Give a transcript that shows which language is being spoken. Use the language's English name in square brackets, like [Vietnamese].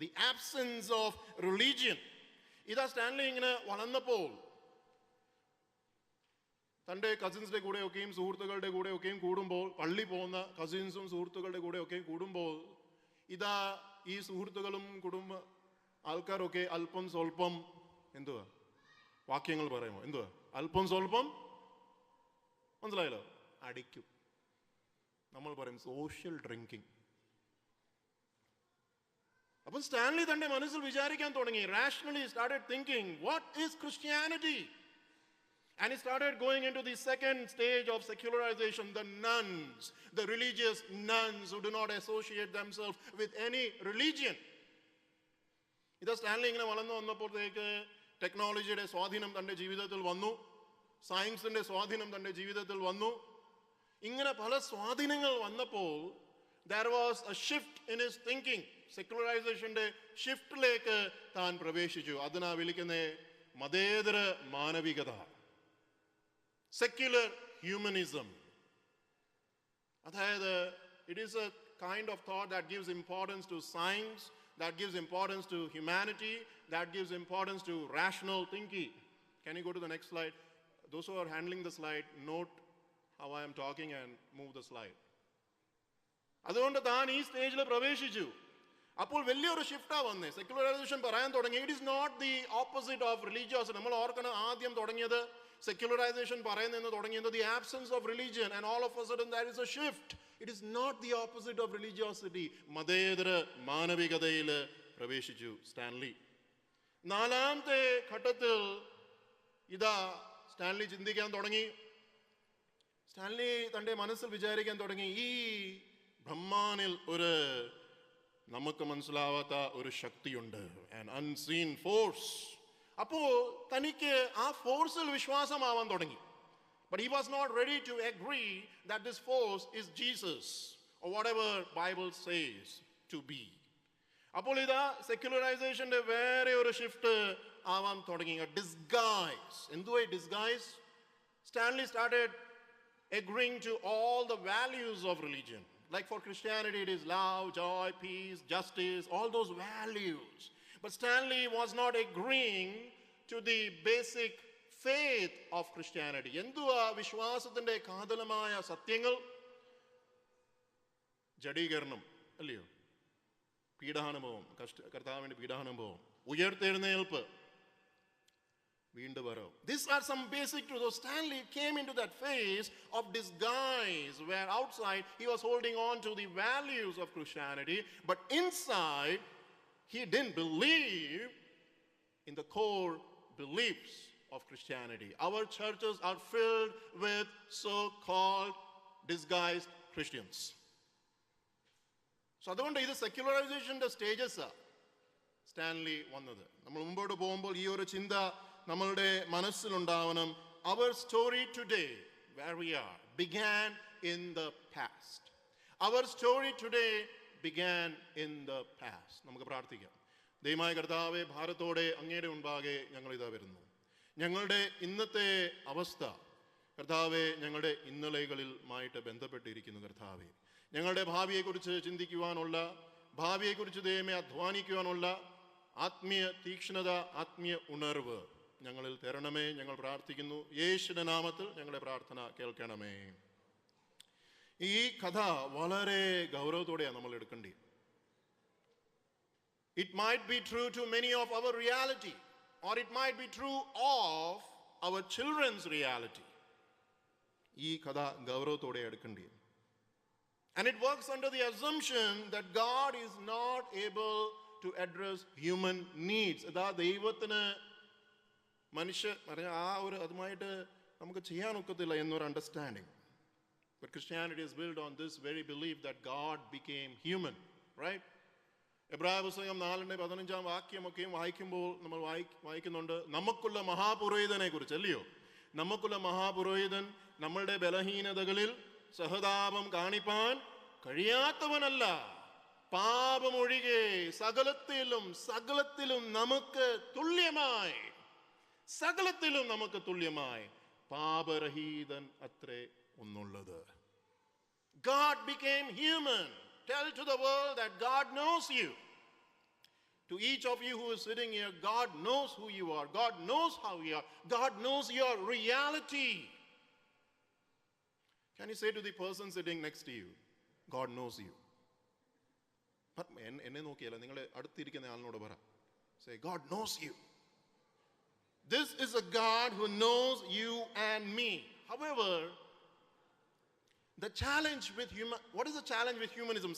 [English] The absence of religion. [Malayalam] ഇതാ Stanley ഇങ്ങനെ വളർന്നപ്പോൾ തൻ്റെ കസിൻസിന്റെ കൂടെയൊക്കെയും സുഹൃത്തുക്കളുടെ കൂടെയൊക്കെയും കൂടുമ്പോൾ, പള്ളി പോകുന്ന കസിൻസും സുഹൃത്തുക്കളുടെ കൂടെയൊക്കെയും കൂടുമ്പോൾ, ഇതാ ഈ സുഹൃത്തുക്കളും കുടുംബ ആൾക്കാരൊക്കെ അല്പം സ്വല്പം എന്തുവാ വാക്യങ്ങൾ പറയുമോ, എന്തുവാ അല്പം സ്വല്പം, മനസ്സിലായല്ലോ, അടിക്കും. നമ്മൾ പറയും സോഷ്യൽ ഡ്രിങ്കിങ്. അപ്പോൾ സ്റ്റാൻലി തന്റെ മനസ്സിൽ വിചാരിക്കാൻ തുടങ്ങി. [English] Rationally started thinking, what is Christianity? And he started going into the second stage of secularization, the nuns, the religious nuns who do not associate themselves with any religion. [Malayalam] ഇത് Stanley ഇങ്ങനെ വളർന്നു വന്നപ്പോഴത്തേക്ക് ടെക്നോളജിയുടെ സ്വാധീനം തൻ്റെ ജീവിതത്തിൽ വന്നു, സയൻസിന്റെ സ്വാധീനം തൻ്റെ ജീവിതത്തിൽ വന്നു. ഇങ്ങനെ പല സ്വാധീനങ്ങൾ വന്നപ്പോൾ [English] there was a shift in his thinking. [Malayalam] സെക്യുലറൈസേഷന്റെ ഷിഫ്റ്റിലേക്ക് താൻ പ്രവേശിച്ചു. അതിനാ വിളിക്കുന്ന മതേതര മാനവികത, സെക്യുലർ ഹ്യൂമനിസം. [English] അതായത് it is a kind of thought that gives importance to science, that gives importance to humanity, that gives importance to rational thinking. Can you go to the next slide? Those who are handling the slide, note how I am talking and move the slide. [Malayalam] അതുകൊണ്ട് താൻ ഈ സ്റ്റേജിൽ പ്രവേശിച്ചു. അപ്പോൾ വലിയൊരു ഷിഫ്റ്റാ വന്നേ. Secularisation പറയാൻ തുടങ്ങി. [English] It is not the opposite of religiosity. [Malayalam] നമ്മൾ ഓർക്കണം, ആദ്യം തുടങ്ങിയത് സെക്യുലറൈസേഷൻ പറയുന്നതെന്ന് തുടങ്ങിയത് [English] The absence of religion, and all of a sudden that is a shift. It is not the opposite of religiosity. [Malayalam] മതേതര മാനവികതയിൽ പ്രവേശിച്ചു സ്റ്റാൻലി. നാലാമത്തെ ഘട്ടത്തിൽ ഇതാ സ്റ്റാൻലി ചിന്തിക്കാൻ തുടങ്ങി. സ്റ്റാൻലി തൻ്റെ മനസ്സിൽ വിചാരിക്കാൻ തുടങ്ങി, ഈ ബ്രഹ്മാനിൽ ഒരു നമുക്ക് മനസ്സിലാവാത്ത ഒരു ശക്തിയുണ്ട്, [English] an unseen force. [Malayalam] അപ്പോൾ തനിക്ക് ആ ഫോഴ്സിൽ വിശ്വാസമാവാൻ തുടങ്ങി. [English] But he was not ready to agree that this force is Jesus or whatever Bible says to be. [Malayalam] അപ്പോൾ ഇതാ സെക്യുലറൈസേഷന്റെ വേറെ ഒരു ഷിഫ്റ്റ് ആവാൻ തുടങ്ങി. ഡിസ്ഗൈസ്. എന്തുവാ disguise? [English] Stanley started agreeing to all the values of religion. Like for Christianity, it is love, joy, peace, justice, all those values. But Stanley was not agreeing to the basic faith of Christianity. [Malayalam] എന്തുവാ വിശ്വാസത്തിന്റെ കാതലമായ സത്യങ്ങൾ? ജഡീകരണം അല്ലയോ, പീഡാനുഭവം, കർത്താവിന്റെ പീഡാനുഭവം, ഉയർത്തെഴുന്നേൽപ്പ്, വീണ്ടും വരവ്. [English] These are some basic truths. So Stanley came into that phase of disguise where outside he was holding on to the values of Christianity, but inside he didn't believe in the core beliefs of Christianity. Our churches are filled with so-called disguised Christians. [Malayalam] So അതുകൊണ്ട് ഇത് സെക്യുലറൈസേഷന്റെ stages Stanley വന്നത്. നമ്മൾ മുമ്പോട്ട് പോകുമ്പോൾ ഈ ഒരു ചിന്ത നമ്മളുടെ മനസ്സിലുണ്ടാവണം. [English] Our story today, where we are, began in the past. Our story today began in the past. [Malayalam] നമുക്ക് പ്രാർത്ഥിക്കാം. ദൈവമായ കർത്താവേ, ഭാരത്തോടെ അങ്ങയുടെ മുൻപാകെ ഞങ്ങൾ ഇതാ വരുന്നു. ഞങ്ങളുടെ ഇന്നത്തെ അവസ്ഥ കർത്താവെ ഞങ്ങളുടെ ഇന്നലെകളിലുമായിട്ട് ബന്ധപ്പെട്ടിരിക്കുന്നു. കർത്താവെ, ഞങ്ങളുടെ ഭാവിയെക്കുറിച്ച് ചിന്തിക്കുവാനുള്ള, ഭാവിയെക്കുറിച്ച് ദൈവമേ അധ്വാനിക്കുവാനുള്ള ആത്മീയ തീക്ഷ്ണത, ആത്മീയ ഉണർവ് ഞങ്ങളിൽ തരണമേ. ഞങ്ങൾ പ്രാർത്ഥിക്കുന്നു. യേശുവിന്റെ നാമത്തിൽ ഞങ്ങളുടെ പ്രാർത്ഥന കേൾക്കണമേ. ഈ കഥ വളരെ ഗൗരവത്തോടെയാണ് നമ്മൾ എടുക്കേണ്ടത്. [English] It might be true to many of our reality, or it might be true of our children's reality. [Malayalam] ഈ കഥ ഗൗരവത്തോടെ എടുക്കേണ്ടത്. [English] And it works under the assumption that God is not able to address human needs. [Malayalam] അതാ ദൈവത്തിന് മനുഷ്യ ആ ഒരു അതുമായിട്ട് നമുക്ക് ചെയ്യാനൊക്കത്തില്ല എന്നൊരു understanding. [English] But Christianity is built on this very belief that God became human, right? [Malayalam] എബ്രായ പുസ്തകം 4:15 വാക്യമൊക്കെയും വായിക്കുമ്പോൾ നമ്മൾ വായിക്കുന്നുണ്ട് നമുക്കുള്ള മഹാപുരോഹിതനെ കുറിച്ച്, അല്ലയോ? നമുക്കുള്ള മഹാപുരോഹിതൻ നമ്മളുടെ ബലഹീനതകളിൽ സഹതാപം കാണിപ്പാൻ കഴിയാത്തവനല്ല, പാപമൊഴികെ സകലത്തിലും നമുക്ക് തുല്യമായി, സകലത്തിലും നമുക്ക് തുല്യമായി പാപരഹിതൻ അത്രേ ഒന്നുള്ളത്. [English] God became human. Tell to the world that God knows you. To each of you who is sitting here, God knows who you are. God knows how you are. God knows your reality. Can you say to the person sitting next to you, God knows you? [Malayalam] എന്നെ നോക്കിയല്ല, നിങ്ങളെ അടുത്തിരിക്കുന്ന ആളിനോട് പറ. [English] Say, God knows you. This is a God who knows you and me. However, the challenge with what is the challenge with humanism?